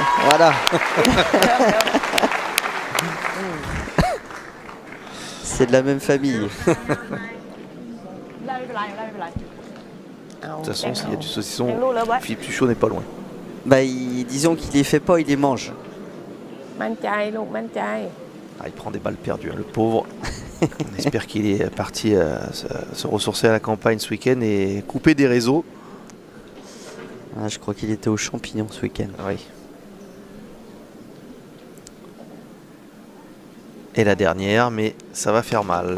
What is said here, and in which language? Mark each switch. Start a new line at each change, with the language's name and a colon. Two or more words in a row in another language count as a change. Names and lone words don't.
French: Voilà. C'est de la même famille. De toute façon, s'il y a du saucisson, Philippe Suchot n'est pas loin. Bah, disons qu'il les fait pas, il les mange.
Thai: มั่นใจลูกมั่นใจ
French: Ah, il prend des balles perdues, hein, le pauvre. On espère qu'il est parti se ressourcer à la campagne ce week-end et couper des réseaux. Ah, je crois qu'il était aux champignons ce week-end. Oui. Et la dernière, mais ça va faire mal.